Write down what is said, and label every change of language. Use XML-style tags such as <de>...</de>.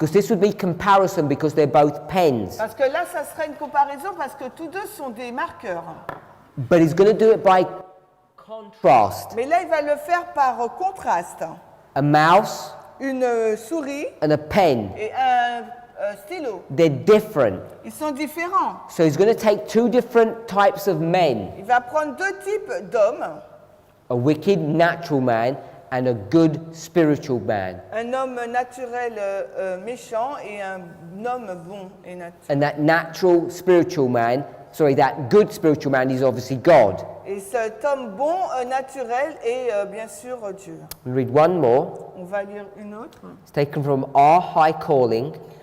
<en>because this would be comparison because they're both pens.</en> <fr>Parce que là, ça serait une comparaison parce que tous deux sont des marqueurs.</fr> <en>But he's going to do it by contrast.</en> <fr>Mais là, il va le faire par contraste.</fr> <en>A mouse</en> <fr>Une souris</fr> <en>and a pen,</en> <fr>et un stylo.</fr> <en>they're different.</en> <fr>Ils sont différents.</fr> <en>So he's going to take two different types of men,</en> <fr>Il va prendre deux types d'hommes.</fr> <en>a wicked natural man and a good spiritual man.</en> <fr>Un homme naturel méchant et un homme bon et naturel.</fr> <en>And that natural spiritual man, that good spiritual man is obviously God.</en> <fr>Et cet homme bon naturel est bien sûr Dieu.</fr> <en>We'll read one more.</en> <fr>On va lire une autre.</fr> <en>It's taken from Our High Calling.</en>